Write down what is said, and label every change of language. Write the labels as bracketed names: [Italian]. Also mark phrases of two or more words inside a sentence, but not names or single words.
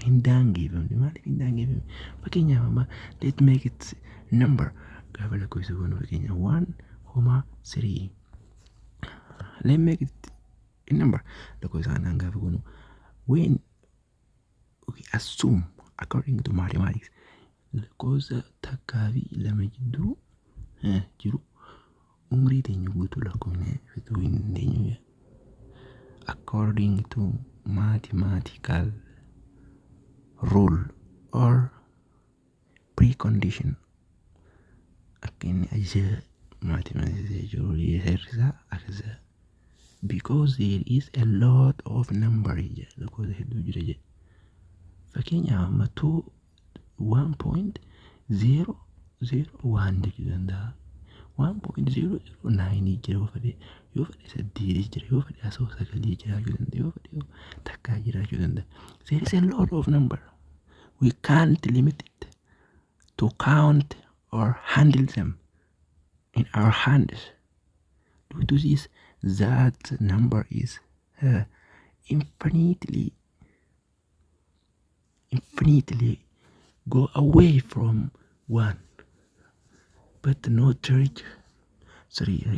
[English] In dan given, let's make it number. 1, 3. Let's make it a number. When we assume, according to mathematics, [Oromo] lakkoofsa takkaa fi lama jidduu jiru umrii teenya guutuu lakkoofne fixuu hin dandeenyu. [English] According to mathematical rule or precondition, because there is a lot of number [Oromo] fakkeenyaaf 1.001 jechuu danda'a 1.009 jira yoo fedhe 8 jira yoo fedhe 9 jiraachuu danda'a yoo fedhe takkaa jiraachuu danda'a. [English] There is a lot of number. We can't limit it to count or handle them in our hands. Due to this, that number is infinitely go away from 1, but not reach 3.